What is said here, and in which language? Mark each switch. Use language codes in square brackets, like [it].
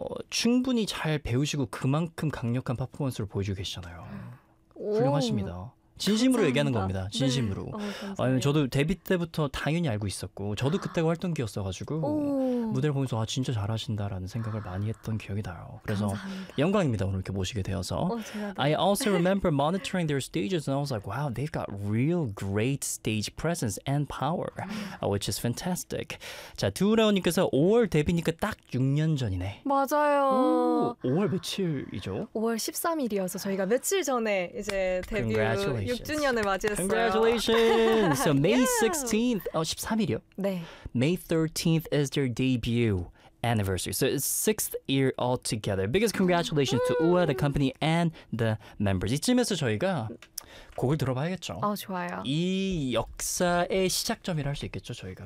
[ko] 충분히 잘 배우시고 그만큼 강력한 퍼포먼스를 보여주고 계시잖아요. 훌륭하십니다. 진심으로 감사합니다. 얘기하는 겁니다. 진심으로. 네. 저도 데뷔 때부터 당연히 알고 있었고 저도 그때가 활동기였어가지고 무대를 보면서 아 진짜 잘하신다라는 생각을 많이 했던 기억이 나요. 그래서 감사합니다. 영광입니다. 오늘 이렇게 모시게 되어서. 어, [en] I also remember monitoring their stages and I was like, wow, they've got real great stage presence and power, which is fantastic. [ko] 자, 두라우님께서 5월 데뷔니까 딱 6년 전이네. 맞아요. 오, 5월 며칠이죠? 5월 13일이어서 저희가 며칠 전에 이제 데뷔 6주년을 맞이했어요. [en] Congratulations. So May 16th, 어, [ko] 13일이요? [en] 네. May 13th is their debut anniversary. So it's 6th year altogether. Biggest congratulations to UA, the company, and the members. [ko] 이쯤에서 저희가 곡을 들어봐야겠죠. 아, 좋아요. 이 역사의 시작점이라 할 수 있겠죠, 저희가.